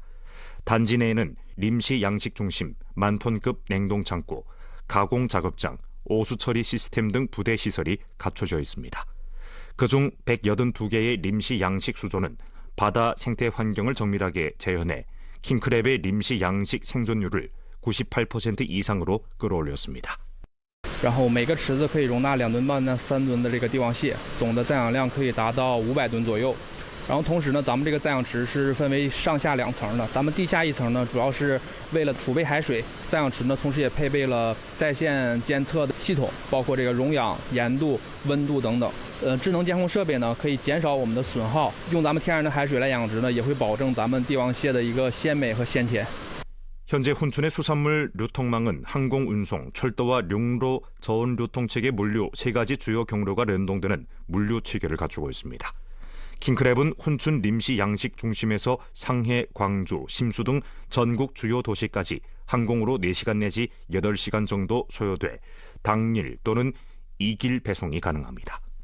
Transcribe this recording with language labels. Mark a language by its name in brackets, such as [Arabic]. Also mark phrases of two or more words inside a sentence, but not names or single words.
[Korean] 단지 내에는 림시 양식 중심, 만톤급 냉동창고, 가공작업장, 오수처리 시스템 등 부대 시설이 갖춰져 있습니다. 그중 182개의 림시 양식 수조는 바다 생태 환경을 정밀하게 재현해 킹크랩의 림시 양식 생존율을 98% 이상으로 끌어올렸습니다. [Chinese] 然后每个池子可以容纳2吨半到3吨的这个帝王蟹，总的在养量可以达到500吨左右。然后同时呢，咱们这个在养池是分为上下2层的。咱们地下1层呢，主要是为了储备海水；在养池呢，同时也配备了在线监测的系统，包括这个溶氧、盐度、温度等等。智能监控设备呢，可以减少我们的损耗。用咱们天然的海水来养殖呢，也会保证咱们帝王蟹的一个鲜美和鲜甜。 [Korean] 현재 훈춘의 수산물 유통망은 항공 운송, 철도와 룡로, 저온 유통체계 물류 3가지 주요 경로가 연동되는 물류 체계를 갖추고 있습니다. 킹크랩은 훈춘 림시 양식 중심에서 상해, 광주, 심수 등 전국 주요 도시까지 항공으로 4시간 내지 8시간 정도 소요돼 당일 또는 2길 배송이 가능합니다.